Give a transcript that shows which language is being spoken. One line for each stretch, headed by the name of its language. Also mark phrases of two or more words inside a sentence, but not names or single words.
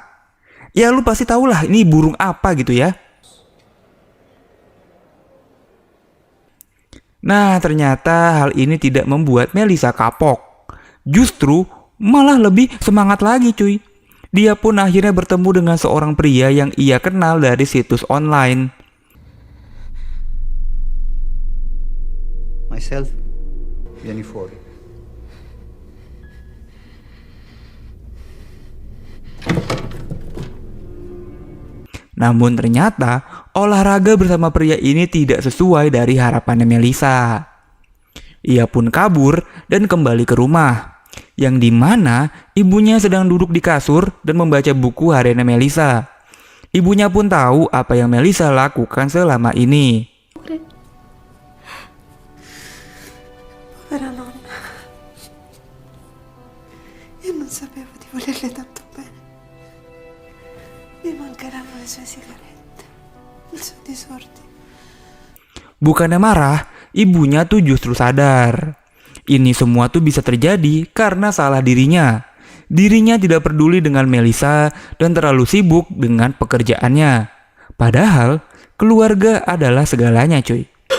Indonesian: Ya lu pasti tahulah ini burung apa gitu ya. Nah ternyata hal ini tidak membuat Melissa kapok. Justru malah lebih semangat lagi cuy. Dia pun akhirnya bertemu dengan seorang pria yang ia kenal dari situs online.
Italian: Myself, vieni fuori.
Indonesian: Namun ternyata olahraga bersama pria ini tidak sesuai dari harapannya Melisa. Ia pun kabur dan kembali ke rumah, yang dimana ibunya sedang duduk di kasur dan membaca buku hariannya Melisa. Ibunya pun tahu apa yang Melisa lakukan selama ini.
Italian: Povera nonna. Io non sapevo di volerle tanto bene. Mi mancheranno le sue sigarette, il suo disordine.
Indonesian: Bukannya marah, ibunya tuh justru sadar. Ini semua tuh bisa terjadi karena salah dirinya. Dirinya tidak peduli dengan Melisa dan terlalu sibuk dengan pekerjaannya. Padahal keluarga adalah segalanya, cuy.